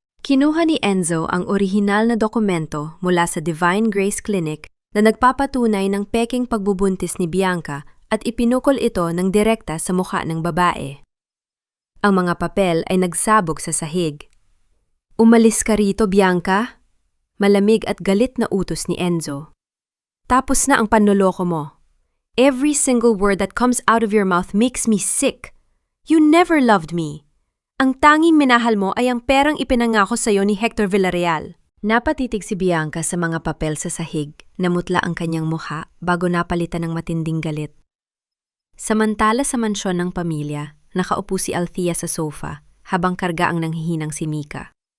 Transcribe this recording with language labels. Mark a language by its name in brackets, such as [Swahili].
[Filipino] Kinuha ni Enzo ang orihinal na dokumento mula sa Divine Grace Clinic na nagpapatunay ng peking pagbubuntis ni Bianca at ipinukol ito ng direkta sa mukha ng babae. Ang mga papel ay nagsabog sa sahig. Umalis ka rito, Bianca. Malamig at galit na utos ni Enzo. Tapos na ang panloloko mo. [English] Every single word that comes out of your mouth makes me sick. You never loved me. [Filipino] Ang tanging minahal mo ay ang perang ipinangako sa iyo ni Hector Villarreal. Napatitig si Bianca sa mga papel sa sahig, namutla ang kanyang mukha bago napalitan ng matinding galit. Samantala sa mansyon ng pamilya, nakaupo si Althea sa sofa habang karga ang nanghihinang si Mika.